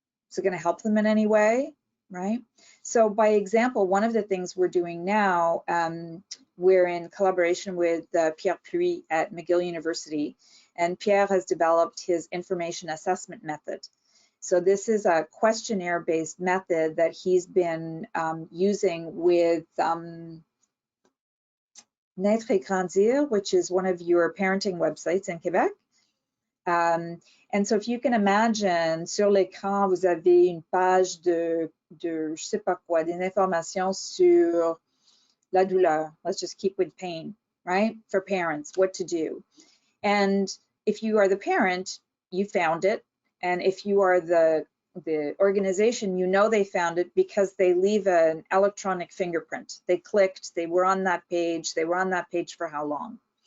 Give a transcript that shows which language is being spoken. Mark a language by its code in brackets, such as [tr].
[en] Is it going to help them in any way? Right? So by example, one of the things we're doing now, we're in collaboration with Pierre Puy at McGill University, and Pierre has developed his information assessment method. So this is a questionnaire-based method that he's been using with Naître et Grandir, which is one of your parenting websites in Quebec. And so if you can imagine, [fr] sur l'écran, vous avez une page de je sais pas quoi, des informations sur la douleur. [en] Let's just keep with pain, right? For parents, what to do. And if you are the parent, you found it. And if you are the organization, you know they found it because they leave an electronic fingerprint. They clicked, they were on that page for how long?